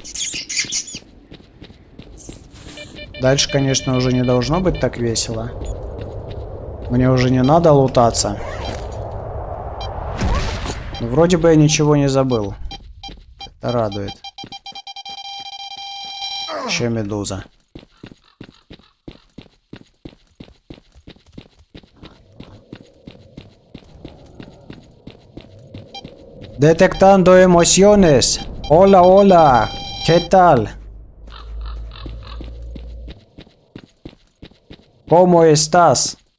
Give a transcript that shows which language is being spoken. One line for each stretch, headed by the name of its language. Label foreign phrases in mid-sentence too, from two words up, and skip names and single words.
Russian: Дальше, конечно, уже не должно быть так весело. Мне уже не надо лутаться. Но вроде бы я ничего не забыл. Это радует. Еще медуза.
Spanish: Detectando emociones. Hola, hola. ¿Qué tal? ¿Cómo estás?